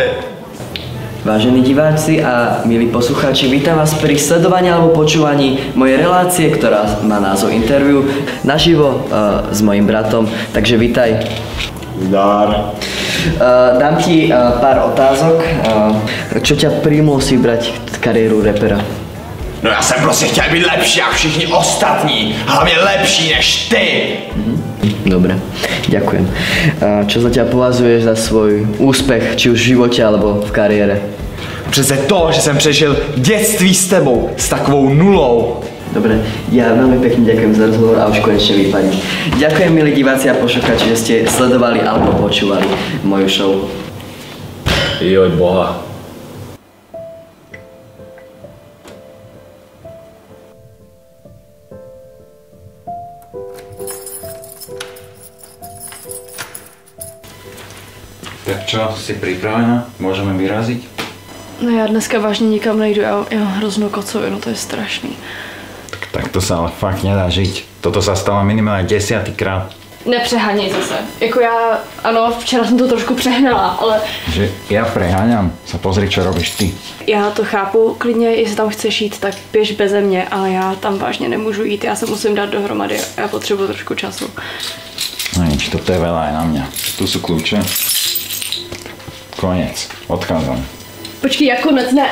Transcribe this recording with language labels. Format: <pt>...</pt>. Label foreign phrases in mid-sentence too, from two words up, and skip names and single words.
<sk>Vážení diváci a milí poslucháči, vítam vás pri sledovaní alebo počúvaní mojej relácie, ktorá má názov Interview naživo s mojím bratom, takže vítaj. Zdar. Dám ti pár otázok. Čo ťa príjmulo si brať kariéru rapera?</sk> <cs>No já jsem prostě chtěl být lepší jak všichni ostatní, hlavně lepší než ty.</cs> <sk>Dobre, ďakujem. Čo za ťa považuješ za svoj úspech, či už v živote alebo v kariére?</sk> <cs>Přece to, že jsem přežil dětství s tebou, s takovou nulou.</cs> <sk>Dobre, ja veľmi pekne ďakujem za rozhovor a už konečne vypadne. Ďakujem, milí diváci a poslucháči, že ste sledovali alebo počúvali moju show. Joj boha. Tak čo, si pripravená? Môžeme vyraziť?</sk> <cs>No já dneska vážně nikam nejdu, já mám hroznou kocovinu, to je strašný.</cs> <sk>Tak to sa ale fakt nedá žiť. Toto sa stalo minimálne 10-krát.</sk> <cs>Nepřeháněj zase. Jako já, ano, včera jsem to trošku přehnala, ale...</cs> <sk>Že ja preháňam, sa pozri, čo robíš ty.</sk> <cs>Já to chápu, klidně, jestli tam chceš jít, tak běž beze mě, ale já tam vážně nemůžu jít, já se musím dát dohromady, já potřebuji trošku času.</cs> <sk>No nič, toto je veľa aj na mňa. Tu sú kľúče. Konec, odchádzam.</sk> <cs>Počkej, jak konec, ne.</cs>